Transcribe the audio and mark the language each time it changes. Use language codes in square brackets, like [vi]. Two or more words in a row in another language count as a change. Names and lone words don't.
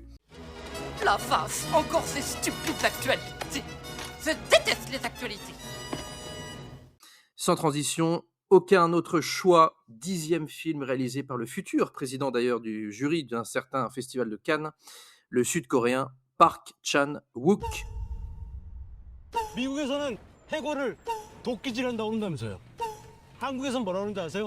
[fr] La face, encore ces stupides actualités. Je déteste les actualités. Sans transition, aucun autre choix. 10e film réalisé par le futur président d'ailleurs du jury d'un certain festival de Cannes, le sud-coréen Park Chan-wook. [ko] 미국에서는 해고를 도끼질한다고 한다면서요. 한국에선 뭐라 그러는지 아세요?